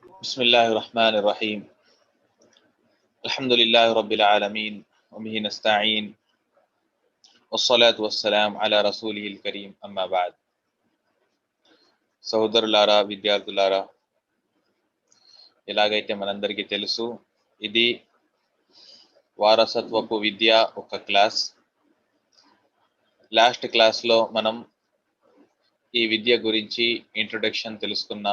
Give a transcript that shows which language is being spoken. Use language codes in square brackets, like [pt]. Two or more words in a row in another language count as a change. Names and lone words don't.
[ar] بسم الله الرحمن الرحيم. الحمد لله رب العالمين وبه نستعين والصلاة والسلام على رسوله الكريم أما بعد. [te] సోదరులారా విద్యార్థులారా, ఎలాగైతే మనందరికీ తెలుసు, ఇది వారసత్వపు విద్య ఒక క్లాస్. లాస్ట్ క్లాస్లో మనం ఈ విద్య గురించి ఇంట్రొడక్షన్ తెలుసుకున్నాం.